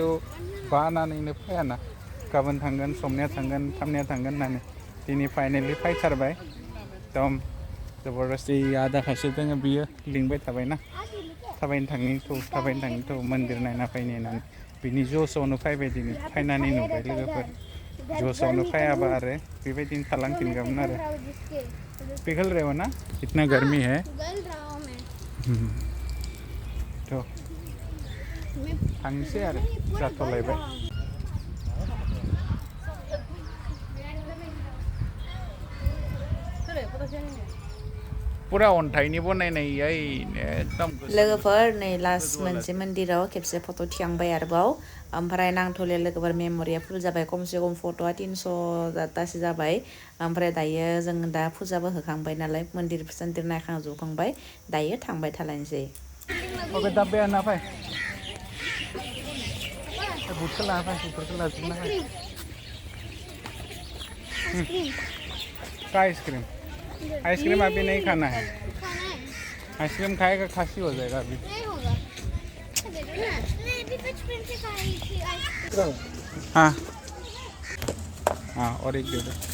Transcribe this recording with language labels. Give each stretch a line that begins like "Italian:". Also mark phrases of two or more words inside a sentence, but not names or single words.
Bodo: बानानैनो फैयाना गाबोन थांगोन समनिया थांगोन थामनिया थांगोन होननानै दिनै फाइनेलि फैथारबाय एकदम जबरदस्ति आदा खायसे दोङो बियो लिंबाय थाबायना थाबायनो थांनि मन्दिर नायना फैनो होननानै बिनि ज'सआवनो फैबाय दिनै फैनानै नुबाय लोगोफोर ज'सआवनो फैयाबा आरो बेबायदिनो थालांफिनगौमोन आरो
Hindi: पिघल रहे हो ना इतना गर्मी है तो
Bodo: थांसै आरो जाथ'लायबाय पुरा अन्थाइनि बनायनाय एकदम लोगोफोर नै लास्ट मोनसे मन्दिराव खेबसे फट' थिखांबाय आरोबाव ओमफ्राय नांथ'ले लोगोफोर मेम'रिया फुल जाबाय खमसे खम फट'आ 300तासो जाबाय ओमफ्राय दायो जों दा फुजाबो होखांबाय नालाय मन्दिर नायखांजोबखांबाय दायो थांबाय थालायनोसै ओके दाबे आना फै बुटखौ लाना फै बुटफोरखौ लाजोबना फै का आइसक्रीम?
Hindi: आइसक्रीम अभी नहीं खाना है। आइसक्रीम खाएगा खांसी हो जाएगा अभी। हाँ हाँ, और एक दे दो।